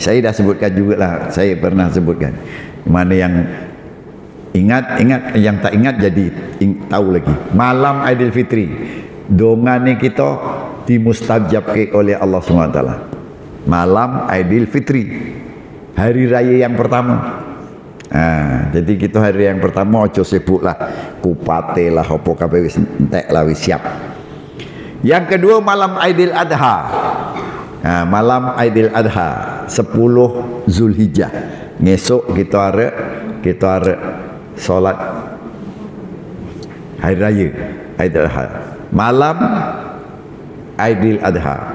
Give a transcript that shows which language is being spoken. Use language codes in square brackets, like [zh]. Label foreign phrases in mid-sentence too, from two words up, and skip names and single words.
[ms] Saya dah sebutkan jugalah, saya pernah sebutkan. Mana yang ingat, yang tak ingat jadi tahu lagi. Malam Aidilfitri, dongane kita dimustajabkan oleh Allah SWT. Malam Aidilfitri, hari raya yang pertama. Jadi kita hari yang pertama [jv] ojo sibuk lah, kupate lah, apa kabeh wis entek lah, wis siap. [ms] Yang kedua malam Aidil Adha. Malam Aidil Adha 10 Zulhijjah. Ngesok kita arek solat hari raya Aidil Adha. Malam Aidil Adha.